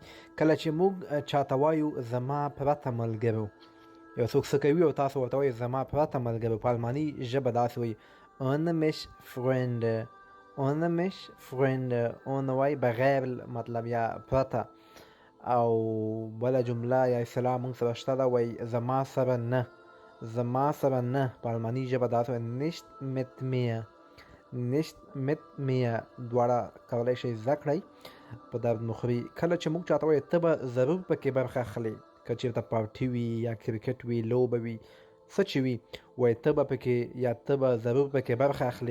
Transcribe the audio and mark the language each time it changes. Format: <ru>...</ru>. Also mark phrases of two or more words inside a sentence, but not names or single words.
<ps>کله چې موږ چاته وایو زما پرته ملګرو، یو څوک څه کوي او تاسو ورته وایي زما پرته ملګرو، په الماني ژبه داسې وایي</ps> <de>ohne mich Freunde، ohne mich Freunde،</de> <ps>ohne وایي بغیر مطلب یا پرته. او بله جمله یا اصطلاح موږ سره شته ده، وایي زما سره نه، زما سره نه، په الماني ژبه داسې وایي</ps> <de>nicht mit mir، nicht mit mir.</de> <ps>دواړه کولی شئ زده کړئ، په درد مخوري. کله چې موږ چاته وایو ته به ضرور پکې برخه اخلې، که چېرته پارټي وي یا کرکټ وي، لوبه وي، څه چې وي، وایي ته به پکې یا ته به ضرور پکې برخه اخلې.</ps>